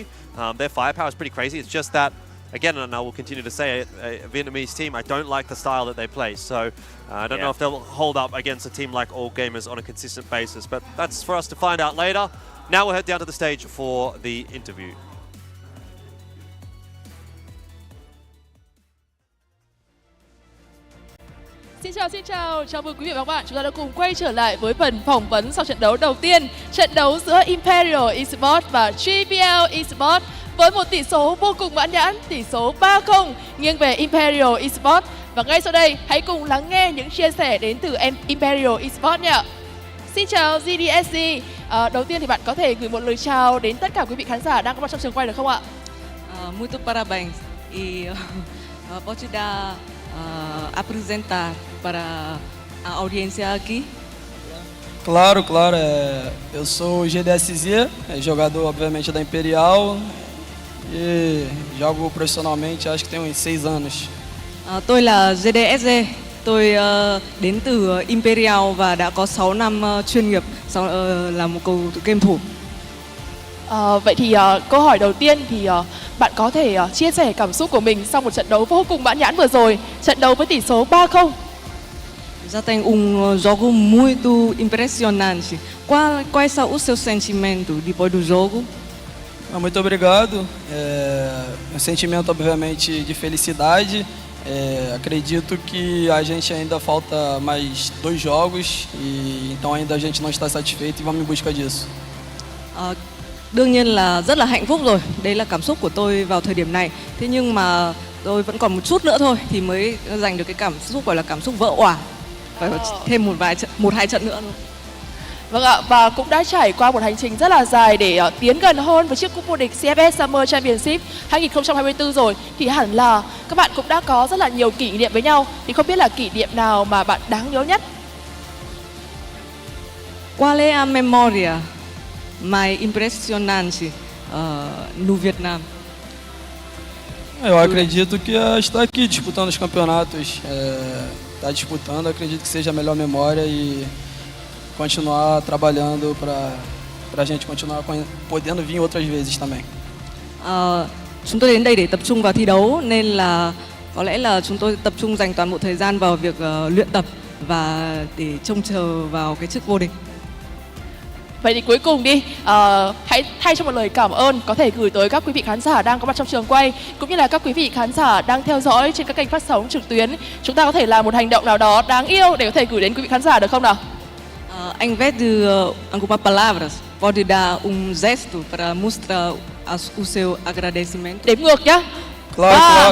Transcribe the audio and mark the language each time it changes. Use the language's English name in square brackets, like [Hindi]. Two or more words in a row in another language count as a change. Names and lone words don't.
[English] Their firepower is pretty crazy. It's just that, again, and I will continue to say it, a Vietnamese team, I don't like the style that they play. So I don't know if they'll hold up against a team like All Gamers on a consistent basis. But that's for us to find out later. Now we'll head down to the stage for the interview. [Vietnamese] Xin chào, chào mừng quý vị và các bạn. Chúng ta đã cùng quay trở lại với phần phỏng vấn sau trận đấu đầu tiên. Trận đấu giữa Imperial Esports và CHENGDU Esports với một tỷ số vô cùng mãn nhãn, tỷ số 3-0 nghiêng về Imperial Esports. Và ngay sau đây, hãy cùng lắng nghe những chia sẻ đến từ Imperial Esports nhé. Xin chào GDSC. Đầu tiên thì bạn có thể gửi một lời chào đến tất cả quý vị khán giả đang có mặt trong trường quay được không ạ? [Portuguese] Muito parabéns e pode dar apresentar para a audiência aqui. Claro, claro. Eu sou o GDSZ, jogador obviamente da Imperial e jogo profissionalmente acho que tem uns 6 anos. [Vietnamese] Tôi là GDSZ, tôi đến từ Imperial và đã có 6 năm chuyên nghiệp là một cầu thủ game thủ. Vậy thì câu hỏi đầu tiên thì bạn có thể chia sẻ cảm xúc của mình sau một trận đấu vô cùng mãn nhãn vừa rồi, trận đấu với tỷ số 3-0. [Portuguese] Já tem jogo muito impressionante. Quais são os seus sentimentos depois do jogo? Muito obrigado. Um sentimento obviamente de felicidade. Acredito que a gente ainda falta mais 2 jogos e então ainda a gente não está satisfeito e vamos em busca disso. [Vietnamese] Đương nhiên là rất là hạnh phúc rồi. Đấy là cảm xúc của tôi vào thời điểm này. Thế nhưng mà tôi vẫn còn một chút nữa thôi thì mới giành được cái cảm xúc gọi là cảm xúc vỡ òa. Phải thêm một hai trận nữa thôi. Vâng ạ, và cũng đã trải qua một hành trình rất là dài để tiến gần hơn với chiếc cúp vô địch CFS Summer Championship 2024 rồi. Thì hẳn là các bạn cũng đã có rất là nhiều kỷ niệm với nhau. Thì không biết là kỷ niệm nào mà bạn đáng nhớ nhất? [Portuguese] Qual é a memória mais impressionante no Vietnam? Eu acredito que estar aqui disputando os campeonatos, estar disputando, acredito que seja a melhor memória e continuar trabalhando para a gente continuar podendo vir outras vezes também. [Vietnamese] Chúng tôi đến đây để tập trung vào thi đấu nên là có lẽ là chúng tôi tập trung dành toàn bộ thời gian vào việc luyện tập và để trông chờ vào cái chức vô địch. Vậy thì cuối cùng đi, hãy thay cho một lời cảm ơn có thể gửi tới các quý vị khán giả đang có mặt trong trường quay, cũng như là các quý vị khán giả đang theo dõi trên các kênh phát sóng trực tuyến. Chúng ta có thể làm một hành động nào đó đáng yêu để có thể gửi đến quý vị khán giả được không nào? [Portuguese] Ao invés de algumas palavras, pode dar gesto para mostrar o seu agradecimento. [Vietnamese] Đếm ngược nhá. 3,